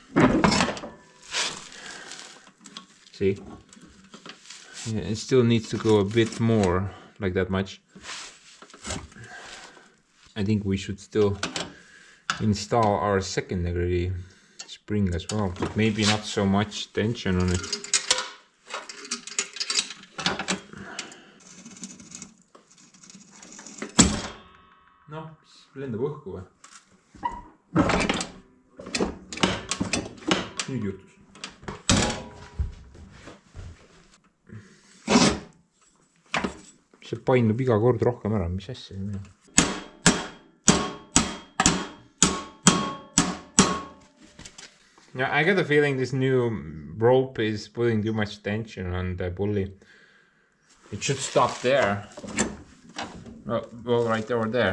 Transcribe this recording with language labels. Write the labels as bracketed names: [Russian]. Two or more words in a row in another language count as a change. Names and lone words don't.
[Estonian] See? [English] Yeah, it still needs to go a bit more, like that much. I think we should still install our secondary spring as well, but maybe not so much tension on it. [Estonian] Noh, lendab õhku või? Nüüd juhtus. See painub iga kord rohkem ära, mis asja see on? [English] Yeah, I get the feeling this new rope is putting too much tension on the pulley. It should stop there. Well, right over there.